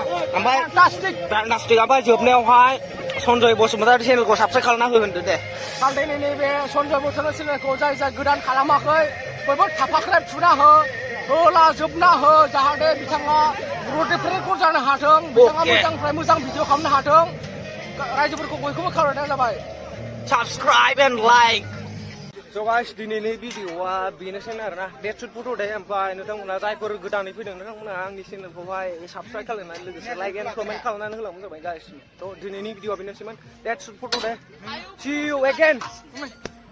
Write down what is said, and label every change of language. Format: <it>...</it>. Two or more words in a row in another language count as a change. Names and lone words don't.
<brx>ओमफ्राय फैनास्टिक ओमफ्राय जोबनायावहाय सन्जय बसुमतारी चेनेलखौ साबस्क्राइब खालामना हो होनदो दे खालदैनि नैबे सन्जय बसुमतारी चेनेलखौ जाय गोदान खालामाखै बयबो थाफाख्रेब थुना होलाजोबना हो जाहाथे बिथाङा ग्र'थेफोरखौ जानो हाथों बिथाङा मोजांनिफ्राय मोजां भिडिअ खालामनो हाथों रायजोफोरखौ बयखौबो खावलायनाय जाबाय</brx> <en>subscribe and like so guys</en> <brx>दिनैनि भिडिअआ बेनोसै आरोना</brx> <en>that's it for today</en> <brx>ओमफ्राय नोंथांमोना जायफोर गोदानै फैदों नोंथांमोना आंनि चेनेलखौहाय साबस्क्राइब खालामनानै लोगोसे</brx> <en>like and comment</en> <brx>खालामनानै होलांबानो जाबाय गाइस थ' दिनैनि भिडिअआ बेनोसैमोन</brx> <en>that's it for today see you again</en>